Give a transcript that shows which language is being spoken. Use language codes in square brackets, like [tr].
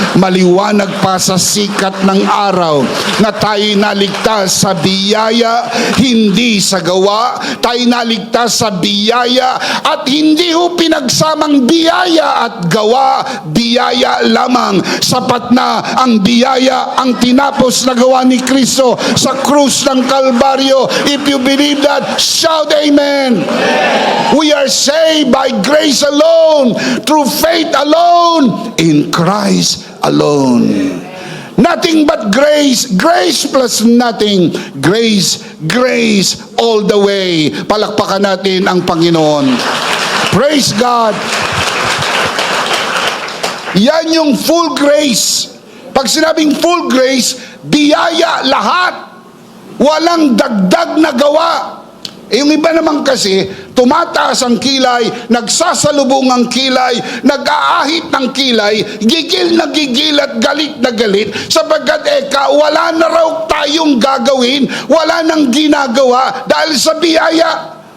[tl] Maliwanag pa sa sikat ng araw na tayo naligtas sa biyaya, hindi sa gawa. Tayo naligtas sa biyaya at hindi ho pinagsamang biyaya at gawa, biyaya lamang. Sapat na ang biyaya, ang tinapos na gawa ni Kristo sa krus ng Kalbaryo. [en] If you believe that, shout amen. We are saved by grace alone, through faith alone, in Christ alone. Nothing but grace, grace plus nothing, grace, grace all the way. [tl] Palakpakan natin ang Panginoon. [en] Praise God. [tl] Yan yung full grace. Pag sinabing full grace, biyaya lahat. Walang dagdag na gawa. Yung iba naman kasi, tumataas ang kilay, nagsasalubong ang kilay, nag-aahit ng kilay, gigil na gigil at galit na galit, sapagkat wala na raw tayong gagawin, wala nang ginagawa dahil sa biyaya.